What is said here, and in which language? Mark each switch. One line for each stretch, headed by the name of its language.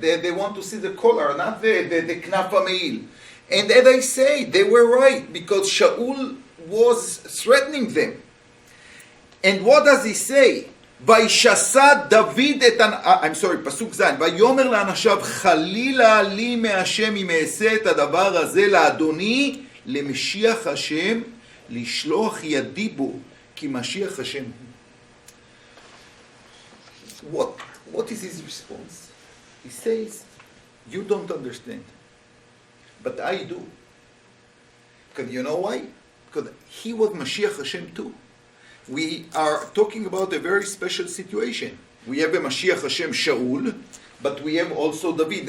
English: They want to see the collar, not the knaf ha'meil. And as I say, they were right, because Shaul was threatening them. And what does he say?
Hebrew: וישסע דוד את... פסוק ז' ויאמר לאנשיו חלילה לי מהשם אם אעשה את הדבר הזה לאדוני למשיח השם לשלוח ידי בו כי משיח השם הוא.
English: What is his response? He says, you don't understand, but I do. Because you know why? Because he was Mashiach Hashem too. We are talking about a very special situation. We have a Mashiach Hashem Shaul, but we have also David.